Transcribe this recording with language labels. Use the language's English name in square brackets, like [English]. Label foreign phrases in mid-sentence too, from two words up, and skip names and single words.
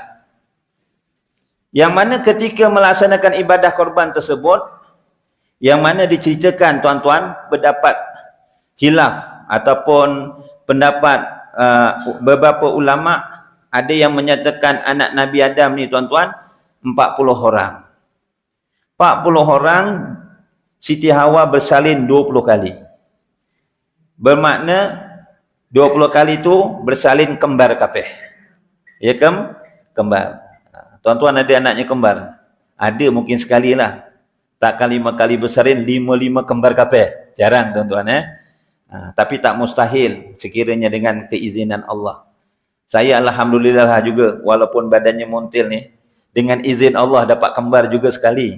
[Malay] Yang mana ketika melaksanakan ibadah korban tersebut, yang mana diceritakan tuan-tuan pendapat khilaf ataupun pendapat beberapa ulama, ada yang menyatakan anak Nabi Adam ni tuan-tuan 40 orang. 40 orang Siti Hawa bersalin 20 kali. Bermakna 20 kali tu bersalin kembar kabeh. Ya kembar. Tuan-tuan ada anaknya kembar? Ada mungkin sekali lah. Takkan 5 kali bersalin 5 kembar kabeh. Jarang tuan-tuan tapi tak mustahil sekiranya dengan keizinan Allah. Saya alhamdulillah juga walaupun badannya montil ni, dengan izin Allah dapat kembar juga sekali.